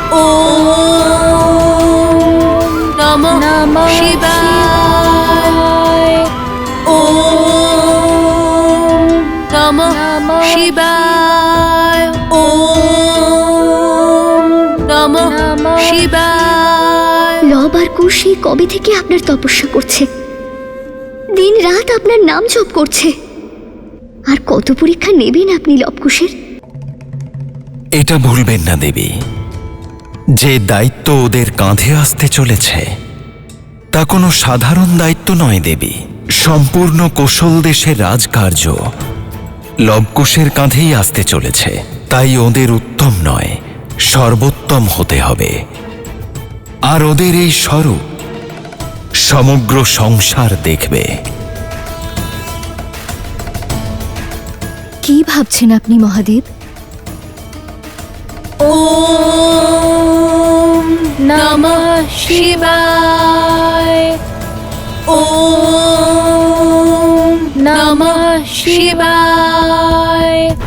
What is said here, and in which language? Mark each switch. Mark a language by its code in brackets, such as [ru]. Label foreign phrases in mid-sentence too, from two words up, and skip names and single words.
[sa] ওম নমঃ শিবায়। ওম নমঃ শিবায়। ওম নমঃ শিবায়। [bn] লব আর কুশ সেই কবে থেকে আপনার তপস্যা করছে, দিন রাত আপনার নাম জপ করছে। আর কত পরীক্ষা নেবেন আপনি লবকুশের? এটা ভুলবেন না দেবী, যে দায়িত্ব ওদের কাঁধে আসতে চলেছে তা কোনো সাধারণ দায়িত্ব নয় দেবী। সম্পূর্ণ কোশল দেশের রাজকার্য লবকুশের কাঁধেই আসতে চলেছে। তাই ওদের উত্তম নয়, সর্বোত্তম হতে হবে। আর ওদের এই স্বরূপ সমগ্র সংসার দেখবে। কি ভাবছেন আপনি মহাদেব? [sa] ওম নমঃ শিবায়। ওম নমঃ শিবায়।